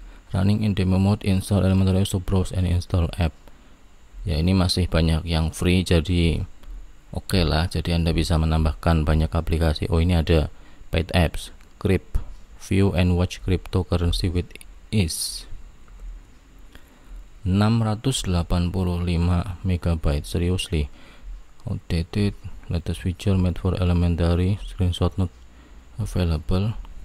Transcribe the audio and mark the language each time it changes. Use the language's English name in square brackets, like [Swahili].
[English] Running in demo mode, install elementary to browse and install app. [Indonesian] Ya, ini masih banyak yang free, jadi oke lah. Jadi Anda bisa menambahkan banyak aplikasi. Oh, ini ada [English] paid apps, Crypt, view and watch cryptocurrency with ease. 685 MB, seriously. Outdated, latest feature made for elementary, screenshot not available.